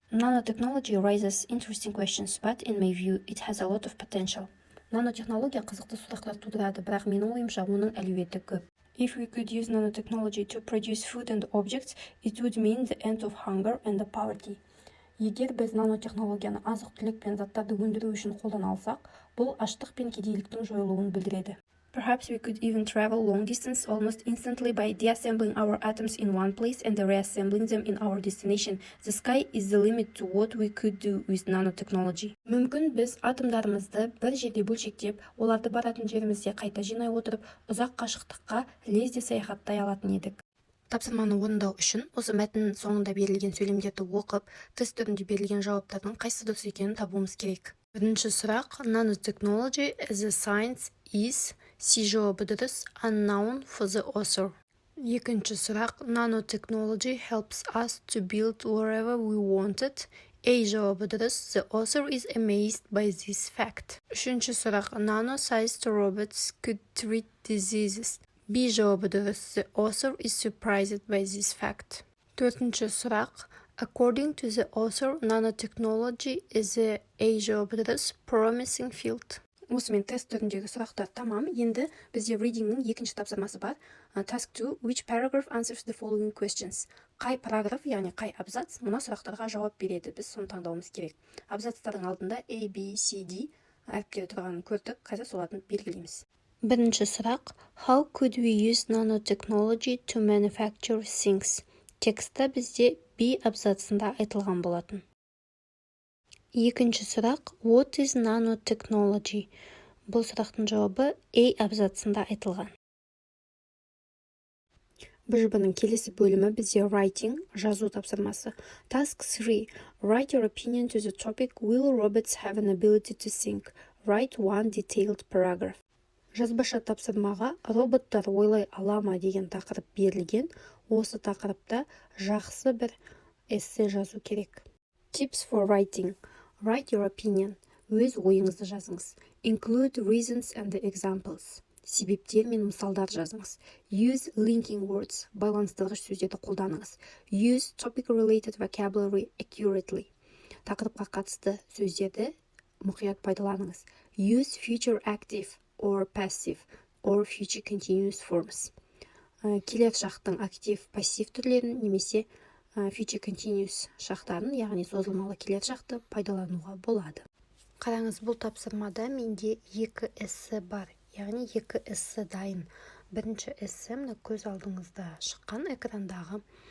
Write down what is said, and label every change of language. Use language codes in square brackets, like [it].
[en] Nanotechnology raises interesting questions, but in my view, it has a lot of potential. [kk] Нанотехнология қызықты сұрақтар тудырады, бірақ менің ойымша оның әлеуеті көп. [en] If we could use nanotechnology to produce food and objects, it would mean the end of hunger and poverty. [kk] Егер біз нанотехнологияны азық-түлік пен заттарды өндіру үшін қолдана алсақ, бұл аштық пен кедейліктің жойылуын білдіреді. [en] Perhaps we could even travel long distance almost instantly by deassembling our atoms in one place and reassembling them in our destination. The sky is the limit to what we could do with nanotechnology. [kk] Мүмкін біз атомдарымызды бір жерде бөлшектеп, оларды баратын жерімізде қайта жинай отырып, ұзақ қашықтыққа лезде саяхаттай алатын едік. Тапсырманы орындау үшін осы мәтіннің соңында берілген сөйлемдерді оқып, тест түрінде берілген жауаптардың қайсысы дұрыс екенін табуымыз керек. Бірінші сұрақ: [en] Nanotechnology as a science is C [kk] жауабы дұрыс, [en] unknown for the author. [kk] Екінші сұрақ: [en] Nanotechnology helps us to build wherever we wanted. A [kk] жауабы дұрыс, [en] the author is amazed by this fact. [kk] Үшінші сұрақ: [en] Nano-sized robots could treat diseases. B [kk] жауабы дұрыс, [en] the author is surprised by this fact. [kk] Төртінші сұрақ: [en] According to the author, nanotechnology is a [kk] жауабы дұрыс, [en] promising field. [kk] Осымен тест түріндегі сұрақтар тамам. Енді бізде readingнің екінші тапсырмасы бар. [en] Task 2. Which paragraph answers the following questions? [kk] Қай параграф, яғни қай абзац мына сұрақтарға жауап береді? Біз соны таңдауымыз керек. Абзацтардың алдында A, B, C, D әріптері тұрғанын көрдік. Қазір соларын белгілейміз. Бірінші сұрақ: [en] How could we use nanotechnology to manufacture things? [kk] Текстта бізде B абзацында айтылған болатын. Екінші сұрақ: [en] What is nanotechnology? [kk] Бұл сұрақтың жауабы A абзацында айтылған. бжб-ның келесі бөлімі бізде writing, жазу тапсырмасы. [en] Task 3. Write your opinion to the topic Will robots have an ability to think? Write one detailed paragraph. [kk] Жазбаша тапсырмаға роботтар ойлай ала ма деген тақырып берілген. Осы тақырыпта жақсы бір эссе жазу керек. [en] Tips for writing. Write your opinion. [kk] Өз ойыңызды жазыңыз. [en] Include reasons and examples. [kk] Себептер мен мысалдар жазыңыз. [en] Use linking words. [kk] Байланыстырғыш сөздерді қолданыңыз. [en] Use topic-related vocabulary accurately. [kk] Тақырыпқа қатысты сөздерді мұқият пайдаланыңыз. [en] Use future active or passive or future continuous forms. [kk] Келер шақтың актив, пассив түрлерін немесе future continuous шақтарын, яғни созылмалы келер шақты пайдалануға болады. Қараңыз, бұл тапсырмада менде 2 эссе бар, яғни 2 эссе дайын. Бірінші эссе мына көз алдыңызда шыққан экрандағы.